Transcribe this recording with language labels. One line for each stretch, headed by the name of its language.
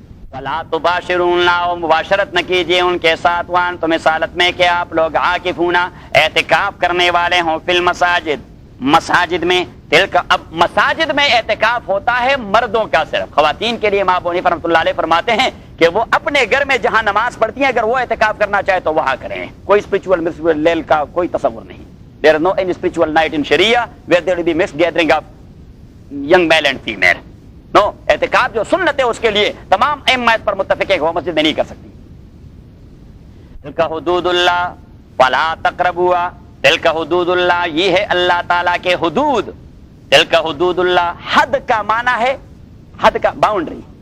Arabic: فلا تباشرون,
Urdu: مباشرت نہ کیجیے ان کے ساتھ, وان تم اس حالت میں کہ آپ لوگ عاکفون اعتکاف کرنے والے ہوں, فی المساجد مساجد میں. تلک, اب مساجد میں اعتکاف ہوتا ہے مردوں کا صرف, خواتین کے لیے امام ابو حنیفہ رحمۃ اللہ علیہ فرماتے ہیں کہ وہ اپنے گھر میں جہاں نماز پڑھتی ہیں اگر وہ اعتکاف کرنا چاہے تو وہاں کریں, کوئی اسپرچول لیل کا کوئی تصور نہیں.
English: There is no any spiritual night in Sharia where there will be mixed gathering of young male and female. No,
Urdu: اعتکاف جو سنت ہے اس کے لیے تمام ائمہ اس پر متفق ہے کہ وہ مسجد میں نہیں کر سکتی.
Arabic: تلک حدود اللہ فلا تقربوها,
Urdu: تلک حدود اللہ یہ ہے اللہ تعالیٰ کے حدود. تلک حدود اللہ, حد کا معنی ہے حد کا باؤنڈری.